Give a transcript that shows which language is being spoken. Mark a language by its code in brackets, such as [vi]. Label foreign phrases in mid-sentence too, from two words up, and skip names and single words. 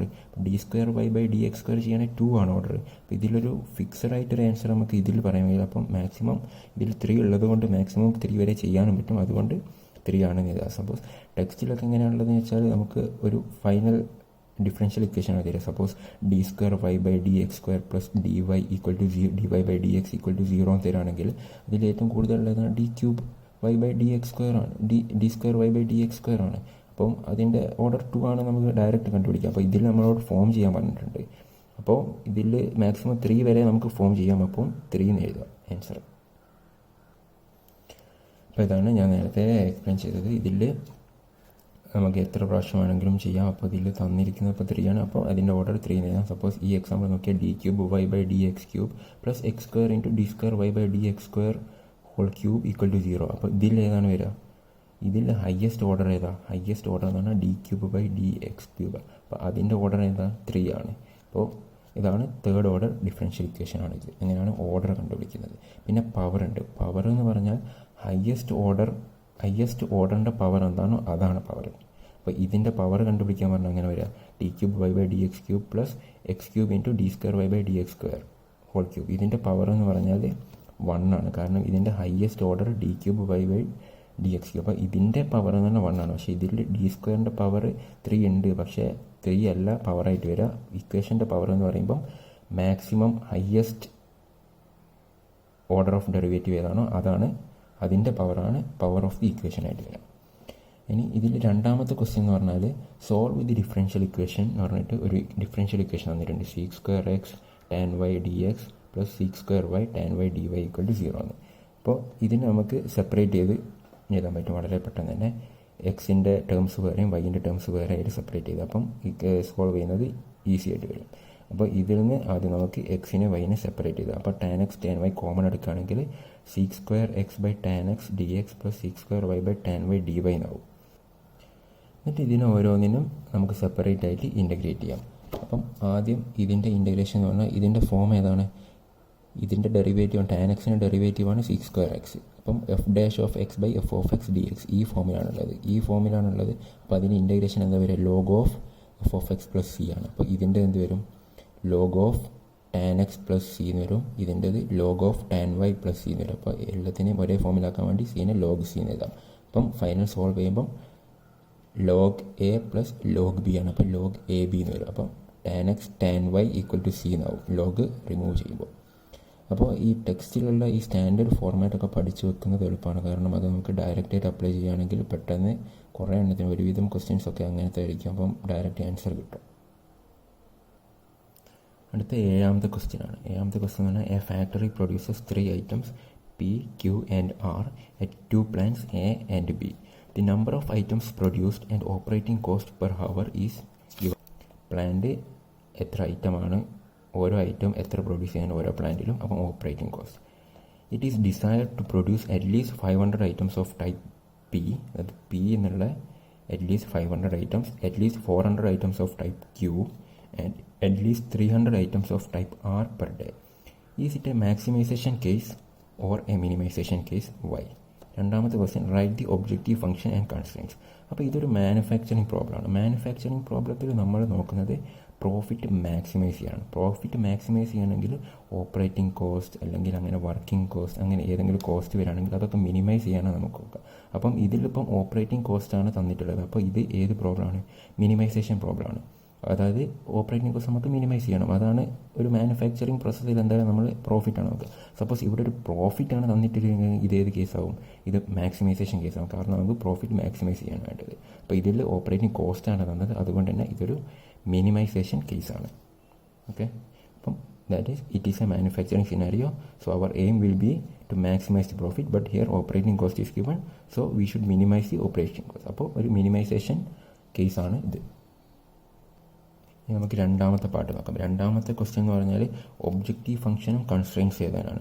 [ml] d²y/dx² ചെയ്യുകയാണെങ്കിൽ 2 ആണ് ഓർഡർ. അപ്പോൾ ഇതിലൊരു ഫിക്സഡ് ആയിട്ടൊരു ആൻസർ നമുക്ക് ഇതിൽ പറയാൻ കഴിയില്ല. അപ്പം മാക്സിമം ഇതിൽ 3 ഉള്ളത് കൊണ്ട് മാക്സിമം 3 വരെ ചെയ്യാനും പറ്റും. അതുകൊണ്ട് 3 ആണെന്ന് എഴുതാം. സപ്പോസ് ടെക്സ്റ്റിലൊക്കെ എങ്ങനെയാണുള്ളതെന്ന് വെച്ചാൽ നമുക്ക് ഒരു [en] final differential equation [ml] ആണ് തരിക. സപ്പോസ് [en] d²y/dx² plus dy/dx = 0 [ml] തരാണെങ്കിൽ അതിൽ ഏറ്റവും കൂടുതലുള്ളതാണ് d³y/dx² ആണ്, d²y/dx² ആണ്. അപ്പം അതിൻ്റെ ഓർഡർ 2 ആണ് നമുക്ക് ഡയറക്റ്റ് കണ്ടുപിടിക്കാം. അപ്പോൾ ഇതിൽ നമ്മളോട് ഫോം ചെയ്യാൻ പറഞ്ഞിട്ടുണ്ട്. അപ്പോൾ ഇതിൽ മാക്സിമം 3 വരെ നമുക്ക് ഫോം ചെയ്യാം. അപ്പം 3 എന്ന് എഴുതാം ആൻസർ. അപ്പോൾ ഇതാണ് ഞാൻ നേരത്തെ എക്സ്പ്ലെയിൻ ചെയ്തത്. ഇതിൽ നമുക്ക് എത്ര പ്രാവശ്യം വേണമെങ്കിലും ചെയ്യാം. അപ്പോൾ ഇതിൽ തന്നിരിക്കുന്നത് ഇപ്പോൾ 3 ആണ്. അപ്പോൾ അതിൻ്റെ ഓർഡർ 3 എന്ന് എഴുതാം. സപ്പോസ് ഈ എക്സാമ്പിൾ നോക്കിയാൽ [en] d³y/dx³ plus x² × d²y/dx² whole cube = 0. [ml] അപ്പോൾ ഇതിൽ ഏതാണ് വരിക? ഇതിൽ [en] highest order [ml] ഏതാ? [en] highest order [ml] എന്ന് പറഞ്ഞാൽ d³/dx³. അപ്പോൾ അതിൻ്റെ ഓർഡർ ഏതാ? 3 ആണ്. അപ്പോൾ ഇതാണ് [en] 3rd order differential equation [ml] ആണ്. ഇത് അങ്ങനെയാണ് ഓർഡർ കണ്ടുപിടിക്കുന്നത്. പിന്നെ പവർ ഉണ്ട്. പവർ എന്ന് പറഞ്ഞാൽ [en] highest order's power [ml] എന്താണോ അതാണ് പവർ. അപ്പോൾ ഇതിൻ്റെ പവർ കണ്ടുപിടിക്കാൻ പറഞ്ഞാൽ അങ്ങനെ വരിക [en] d³y/dx³ plus x³ × d²y/dx² whole cube. [ml] ഇതിൻ്റെ പവർ എന്ന് പറഞ്ഞാൽ 1 ആണ്. കാരണം ഇതിൻ്റെ [en] highest order [ml] d³y/dx³. അപ്പോൾ ഇതിൻ്റെ പവർ എന്ന് പറഞ്ഞാൽ 1 ആണ്. പക്ഷേ ഇതിൽ d² പവർ 3 ഉണ്ട്. പക്ഷേ 3 അല്ല പവറായിട്ട് വരിക. ഇക്വേഷൻ്റെ പവർ എന്ന് പറയുമ്പം [en] maximum highest order of derivative [ml] ഏതാണോ അതാണ്, അതിൻ്റെ പവറാണ് [en] power of the equation [ml] ആയിട്ട് വരിക. ഇനി ഇതിൽ 2ാമത്തെ ക്വസ്റ്റ്യൻ എന്ന് പറഞ്ഞാൽ [en] solve the differential equation [ml] എന്ന് പറഞ്ഞിട്ട് ഒരു [en] differential equation [ml] തന്നിട്ടുണ്ട്. [en] sec² x tan y dx plus sec² y tan y dy = 0 എന്ന്. [ml] അപ്പോൾ ഇതിന് നമുക്ക് സെപ്പറേറ്റ് ചെയ്ത് എഴുതാൻ പറ്റും വളരെ പെട്ടെന്ന് തന്നെ. എക്സിൻ്റെ ടേംസ് വേറെയും വൈൻ്റെ ടേംസ് വേറെ ആയിട്ട് സെപ്പറേറ്റ് ചെയ്ത് അപ്പം സോൾവ് ചെയ്യുന്നത് ഈസി ആയിട്ട് വരും. അപ്പോൾ ഇതിൽ നിന്ന് ആദ്യം നമുക്ക് എക്സിനെ വൈനെ സെപ്പറേറ്റ് ചെയ്ത് അപ്പോൾ [en] tan x tan y [ml] കോമൺ എടുക്കുകയാണെങ്കിൽ [en] sec² x/tan x dx plus sec² y/tan y dy [ml] എന്നാവും. എന്നിട്ട് ഇതിനെ ഓരോന്നിനും നമുക്ക് സെപ്പറേറ്റ് ആയിട്ട് ഇൻ്റഗ്രേറ്റ് ചെയ്യാം. അപ്പം ആദ്യം ഇതിൻ്റെ ഇൻ്റഗ്രേഷൻ എന്ന് പറഞ്ഞാൽ ഇതിൻ്റെ ഫോം ഏതാണ്? ഇതിൻ്റെ ഡെറിവേറ്റീവ് tan x ഡെറിവേറ്റീവാണ് sec² x. അപ്പം f'(x/f(x) dx ഈ ഫോമിലാണുള്ളത്. അപ്പോൾ അതിന് ഇൻ്റഗ്രേഷൻ എന്താ വരിക? [en] log of f(x plus c) [ml] ആണ്. അപ്പോൾ ഇതിൻ്റെ എന്ത് വരും? [en] log of tan x plus c [ml] എന്ന് വരും. ഇതിൻ്റെത് [en] log of tan y plus c [ml] എന്ന് വരും. അപ്പോൾ എല്ലാത്തിനെയും ഒരേ ഫോമിലാക്കാൻ വേണ്ടി cനെ [en] log c [ml] എന്ന് എഴുതാം. അപ്പം ഫൈനൽ സോൾവ് ചെയ്യുമ്പം [en] log a plus log b [ml] ആണ്. അപ്പോൾ [en] log ab [ml] എന്ന് വരും. അപ്പം [en] tan x tan y = c [ml] എന്നാവും [en] log remove [ml] ചെയ്യുമ്പോൾ. അപ്പോൾ ഈ ടെക്സ്റ്റിലുള്ള ഈ സ്റ്റാൻഡേർഡ് ഫോർമാറ്റൊക്കെ പഠിച്ചു വെക്കുന്നത് എളുപ്പമാണ്. കാരണം അത് നമുക്ക് ഡയറക്റ്റായിട്ട് അപ്ലൈ ചെയ്യുകയാണെങ്കിൽ പെട്ടെന്ന് കുറേ എണ്ണത്തിന് ഒരുവിധം ക്വസ്റ്റ്യൻസൊക്കെ അങ്ങനത്തെ ആയിരിക്കും. അപ്പം ഡയറക്റ്റ് ആൻസർ കിട്ടും. അടുത്ത 7ാമത്തെ ക്വസ്റ്റ്യൻ ആണ്. 7ാമത്തെ ക്വസ്റ്റ്യൻ എന്ന് പറഞ്ഞാൽ [en] a factory produces 3 items P, Q and R at 2 plants A and B. The number of items produced and operating cost per hour is given. [ml] പ്ലാന്റ് എത്ര ഐറ്റമാണ്, ഓരോ ഐറ്റം എത്ര പ്രൊഡ്യൂസ് ചെയ്യാൻ ഓരോ പ്ലാന്റിലും, അപ്പം [en] operating cost. it is desired to produce atleast 500 items of type P, [ml] അത് പി എന്നുള്ള [en] atleast 500 items, atleast 400 items of type Q and at least 300 items of type R per day. Is it a maximization case or a minimization case? Why? [ml] രണ്ടാമത്തെ ക്വസ്റ്റ്യൻ, [en] write the objective function and constraints. [ml] അപ്പോൾ ഇതൊരു മാനുഫാക്ചറിങ് പ്രോബ്ലമാണ്. മാനുഫാക്ചറിങ് പ്രോബ്ലത്തിൽ നമ്മൾ നോക്കുന്നത് [en] profit maximize [ml] ചെയ്യണം. [en] profit maximize [ml] ചെയ്യണമെങ്കിൽ [en] operating cost [ml] അല്ലെങ്കിൽ അങ്ങനെ [en] working cost [ml] അങ്ങനെ ഏതെങ്കിലും കോസ്റ്റ് വരികയാണെങ്കിൽ അതൊക്കെ മിനിമൈസ് ചെയ്യാനാണ് നമുക്ക് നോക്കുക. അപ്പം ഇതിലിപ്പം ഓപ്പറേറ്റിംഗ് കോസ്റ്റാണ് തന്നിട്ടുള്ളത്. അപ്പോൾ ഇത് ഏത് പ്രോബ്ലമാണ്? മിനിമൈസേഷൻ പ്രോബ്ലമാണ്. അതായത് [en] operating cost [ml] നമുക്ക് മിനിമൈസ് ചെയ്യണം. അതാണ് ഒരു മാനുഫാക്ചറിങ് പ്രോസസ്സിൽ എന്തായാലും നമ്മൾ പ്രോഫിറ്റാണ് നോക്കുക. സപ്പോസ് ഇവിടെ ഒരു പ്രോഫിറ്റാണ് തന്നിട്ടില്ലെങ്കിൽ ഇത് ഏത് കേസാവും? ഇത് മാക്സിമൈസേഷൻ കേസാവും. കാരണം നമുക്ക് [en] profit maximize [ml] ചെയ്യാൻ വേണ്ടത്. അപ്പോൾ ഇതിൽ ഓപ്പറേറ്റിംഗ് കോസ്റ്റാണ് തന്നത്, അതുകൊണ്ട് തന്നെ ഇതൊരു മിനിമൈസേഷൻ കേസാണ്. [en] ഓക്കെ, അപ്പം that is it is a manufacturing scenario. so our aim will be to maximize the profit, but here operating cost is given, so we should minimize the operating cost. [ml] അപ്പോൾ ഒരു മിനിമൈസേഷൻ കേസാണ് ഇത്. നമുക്ക് രണ്ടാമത്തെ പാർട്ട് നോക്കാം. രണ്ടാമത്തെ ക്വസ്റ്റ്യൻ എന്ന് പറഞ്ഞാൽ ഒബ്ജക്റ്റീവ് ഫംഗ്ഷനും കൺസ്ട്രെയിൻസ് ചെയ്തതാണ്.